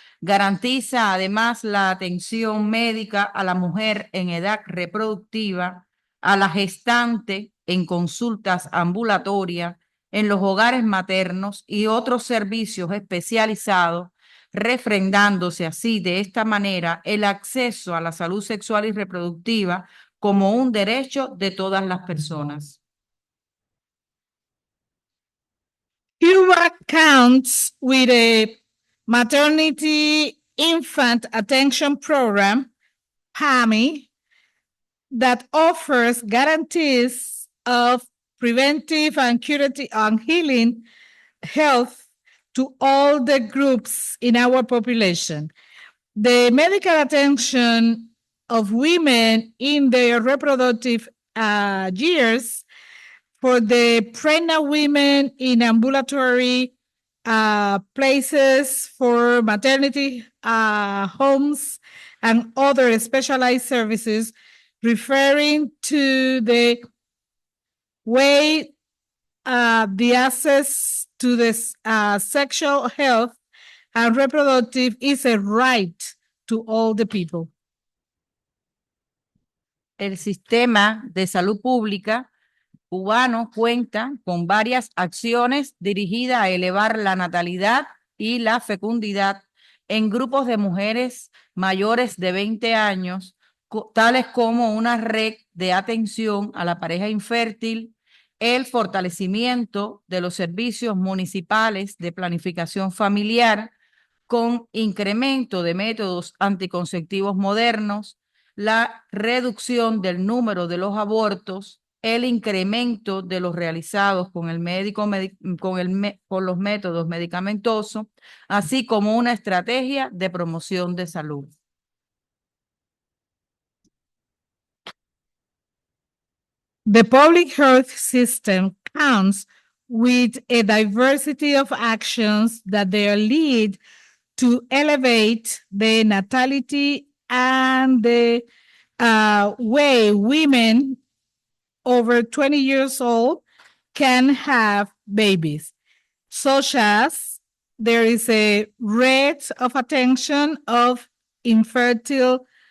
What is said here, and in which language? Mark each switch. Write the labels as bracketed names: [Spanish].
[Spanish] Garantiza además la atención médica a la mujer en edad reproductiva, a la gestante en consultas ambulatorias, en los hogares maternos y otros servicios especializados, refrendándose así de esta manera el acceso a la salud sexual y reproductiva como un derecho de todas las personas. [English] Cuba counts with a maternity infant attention program, PAMI, that offers guarantees of preventive and curative and healing health to all the groups in our population. The medical attention of women in their reproductive years, for the pregnant women in ambulatory places, for maternity homes, and other specialized services, referring to the way the access to this sexual health and reproductive is a right to all the people. [Spanish] El sistema de salud pública cubano cuenta con varias acciones dirigidas a elevar la natalidad y la fecundidad en grupos de mujeres mayores de 20 años, tales como una red de atención a la pareja infértil, el fortalecimiento de los servicios municipales de planificación familiar con incremento de métodos anticonceptivos modernos, la reducción del número de los abortos, el incremento de los realizados con los métodos medicamentosos, así como una estrategia de promoción de salud. [English] The public health system counts with a diversity of actions that they lead to elevate the natality and the way women over 20 years old can have babies, such as there is a rate of attention of infertile